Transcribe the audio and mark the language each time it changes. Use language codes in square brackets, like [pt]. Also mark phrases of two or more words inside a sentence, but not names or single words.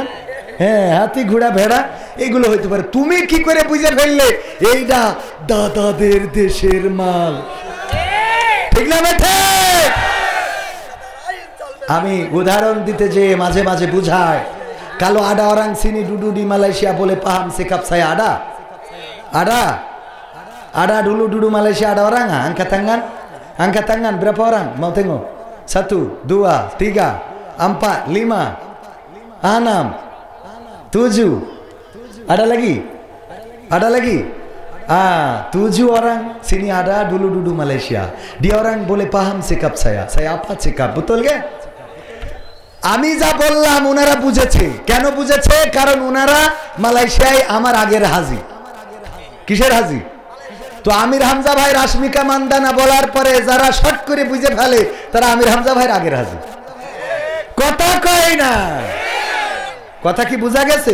[bn] হ্যাঁ, হাতি ঘোড়া ভেড়া এগুলো হইতে পারে। তুমি কি করে বুঝে ফেললে এইটা দাদাদের দেশের মাল? ঠিক না ঠিক? আমি উদাহরণ দিতে যে মাঝে মাঝে বুঝায়, কালো আডা [ms] orang sini duduk di Malaysia boleh paham sikap saya ada? Ada? Ada dulu duduk Malaysia ada orang? Angkat tangan. Angkat tangan. Berapa orang? Mau tengok? 1, 2, 3, 4, 5, 6, 7. Ada lagi? Ada lagi? 7 orang sini ada dulu duduk Malaysia. Dia orang boleh paham sikap saya. Saya apa sikap? Betul ke? [bn] আমি যা বললাম ওনারা বুঝেছে। কেন বুঝেছে? কারণ ওনারা মালয়েশিয়ায় আমার আগের হাজি। কিসের হাজি? তো আমির হামজা ভাই রাশমিকা মান্দানা বলার পরে যারা শর্ট করে বুঝে ফেলে তারা আমির হামজা ভাইয়ের আগের হাজি। কথা কয় না? কথা কি বোঝা গেছে?